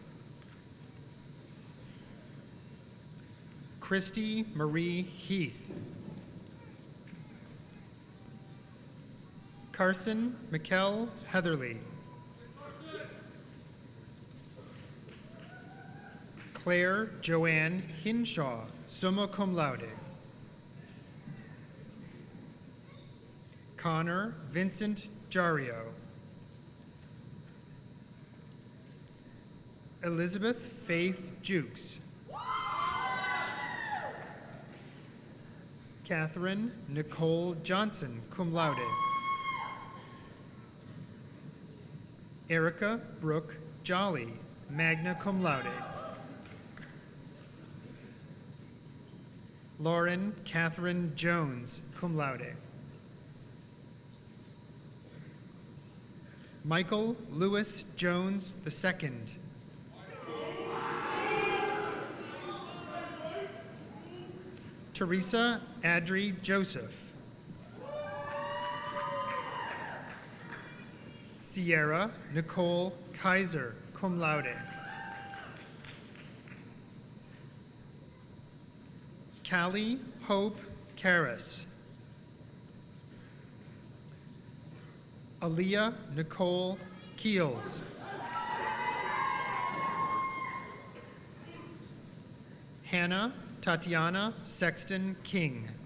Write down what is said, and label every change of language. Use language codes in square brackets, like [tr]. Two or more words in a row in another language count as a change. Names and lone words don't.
[en] Christy Marie Heath. Carson Mikkel Heatherly. Claire Joanne Hinshaw, [la] summa cum laude. [en] Connor Vincent Jario. Elizabeth Faith Jukes. Catherine Nicole Johnson, [la] cum laude. [en] Erica Brooke Jolly, [la] magna cum laude. [en] Lauren Catherine Jones, [la] cum laude. [en] Michael Lewis Jones II. Teresa Adri Joseph. Sierra Nicole Kaiser, [la] cum laude. [en] Callie Hope Karras. Aaliyah Nicole Keels. Hannah Tatiana Sexton King.